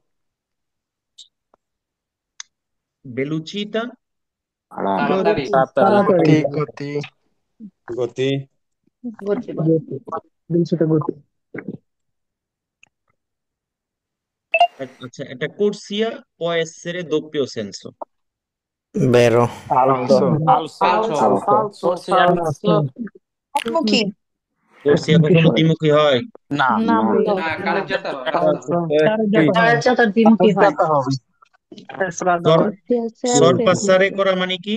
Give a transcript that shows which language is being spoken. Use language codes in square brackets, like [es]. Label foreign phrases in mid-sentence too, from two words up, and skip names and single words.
[it] velocita? [bn] তাড়াতাড়ি। তাড়াতাড়ি। গতি। আচ্ছা, এটা [it] corsia può essere doppio senso? Vero. ফালসো। [bn] একমুখী। corsia কখনো দ্বিমুখী হয়? না। না। না, কারের যাত্রা হয়, রাস্তা। যাতায়াত দ্বিমুখী হয়। sorpassare করা মানে কি?